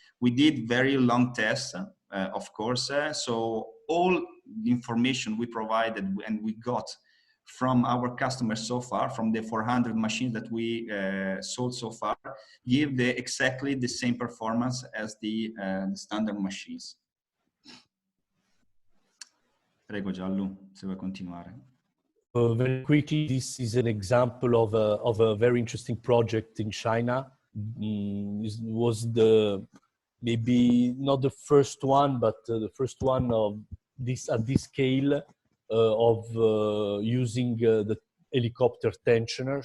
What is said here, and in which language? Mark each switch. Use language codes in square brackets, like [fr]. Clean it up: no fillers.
[en] We did very long tests, of course, so all the information we provided and we got from our customers so far, from the 400 machines that we sold so far, give exactly the same performance as the standard machines. [it] Prego Gianlu, se vuoi continuare. [en] Very quickly, this is an example of a very interesting project in China. This was maybe not the first one, but the first one of this at this scale of using the helicopter tensioner.